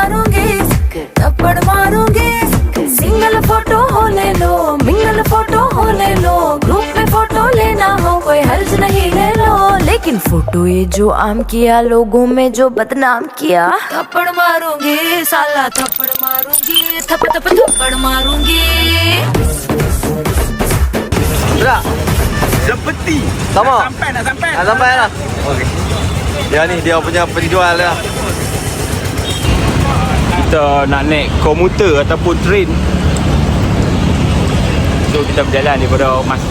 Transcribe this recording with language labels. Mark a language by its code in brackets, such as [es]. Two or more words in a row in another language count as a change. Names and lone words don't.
[hi] मारूंगी सिंगल फोटो हो ले लो, मिंगल फोटो हो ले लो, ग्रुप में फोटो लेना हो कोई हर्ज नहीं ले लो, लेकिन फोटो ये जो आम किया, लोगों में जो बदनाम किया, थप्पड़ मारूंगी साला, थप्पड़ मारूंगी, थप्पड़ मारूंगी. [ms] Sudah. Seperti. Sama. Nak sampai. Dah sampai lah. Okey. Dia ni dia punya penjual lah. Kita nak naik komuter ataupun train. So kita berjalan daripada masjid.